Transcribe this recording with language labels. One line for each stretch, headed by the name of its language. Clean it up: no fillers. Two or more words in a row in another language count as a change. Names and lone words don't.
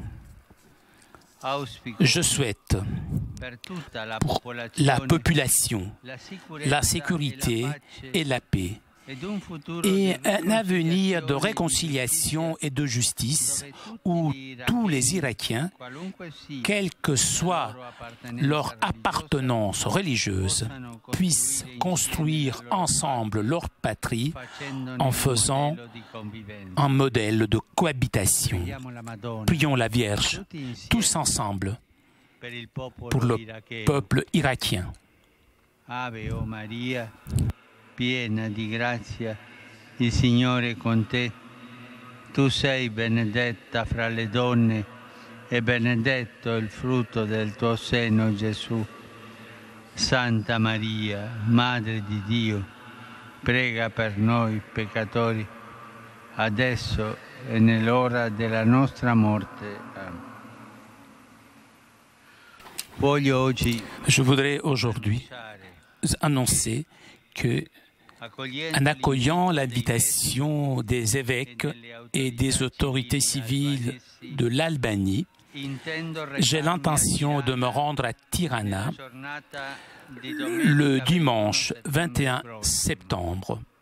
French: Je souhaite pour la population la sécurité et la paix et un avenir de réconciliation et de justice où tous les Irakiens, quelle que soit leur appartenance religieuse, puissent construire ensemble leur patrie en faisant un modèle de cohabitation. Prions la Vierge, tous ensemble, pour le peuple irakien.
Italian: Ave o Maria, piena di grazia, il Signore è con te. Tu sei benedetta fra le donne e benedetto il frutto del tuo seno, Gesù. Santa Maria, Madre di Dio, prega per noi peccatori, adesso e nell'ora della nostra morte.
French: Amen. Je voudrais aujourd'hui annoncer que, en accueillant l'invitation des évêques et des autorités civiles de l'Albanie, j'ai l'intention de me rendre à Tirana le dimanche 21 septembre.